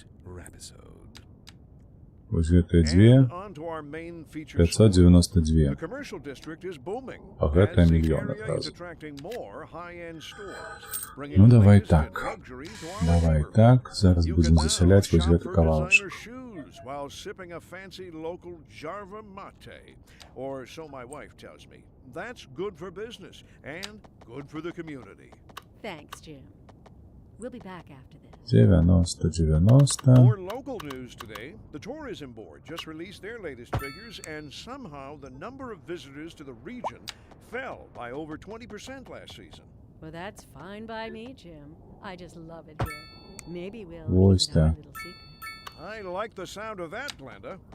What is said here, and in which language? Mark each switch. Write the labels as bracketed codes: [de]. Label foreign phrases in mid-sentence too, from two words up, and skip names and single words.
[be] Вось гэтыя дзве. 592. А гэтая мільён адразу. Ну, давай так. Давай так. Зараз будзем засяляць вось гэты кавалачак. [en] While sipping a fancy local Jarva mate, or so my wife tells me. That's good for business and good for the community. Thanks, Jim. We'll be back after this. 90. More local news today. The Tourism Board just released their latest figures, and somehow the number of visitors to the region fell by over 20% last season. Well, that's fine by me, Jim. I just love it here. Maybe we'll What's keep it our that? little secret. I like the sound of that, Glenda.